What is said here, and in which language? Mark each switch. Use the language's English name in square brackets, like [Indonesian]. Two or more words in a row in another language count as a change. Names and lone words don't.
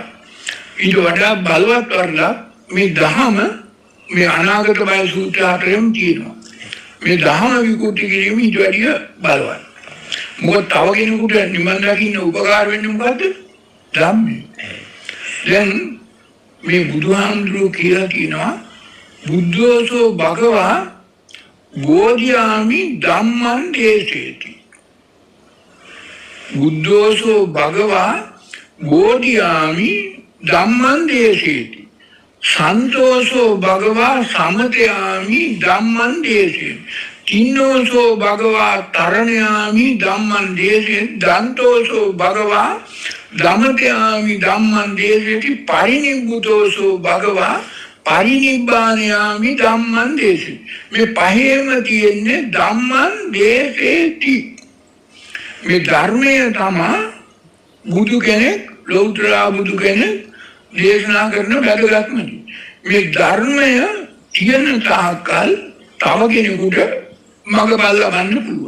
[Sinhala] ඊට වඩා බලවත් වර්ධා මේ දහම මේ අනාගත බය සූත්‍ර හතරෙම තියෙනවා. මේ දහම විකෘති කිරීම ඊට වැඩිය බලවත්. මොකද තව කෙනෙකුට නිවන් දකින්න උපකාර වෙන්නේ මොකද්ද? ධම්මේ. දැන් මේ බුදුහාමුදුරුවෝ කියලා කියනවා [Pali] බුද්ධෝසෝ භගවා බෝධියාමි ධම්මං දේශේති. බුද්ධෝසෝ භගවා බෝධියාමි ධම්මං දේශේති. සන්තෝෂෝ භගවා සමතයාමි ධම්මං දේශේති. තින්නෝසෝ භගවා තරණයාමි ධම්මං දේශේති. දන්තෝසෝ භගවා දමතයාමි ධම්මං දේශේති. පරිනිබ්බුතෝසෝ භගවා පරිනිබ්බානයාමි ධම්මං දේශේති. [Sinhala] මේ පහේම තියෙන්නේ [Pali] ධම්මං දේශේති. [Sinhala] මේ ධර්මය තමයි බුදු කෙනෙක්, ලෞතර බුදු කෙනෙක් දේශනා කරන වැදගත්ම දේ. මේ ධර්මය තියෙන තාක්කල් තව කෙනෙකුට මඟ බලලා ගන්න පුළුවන්.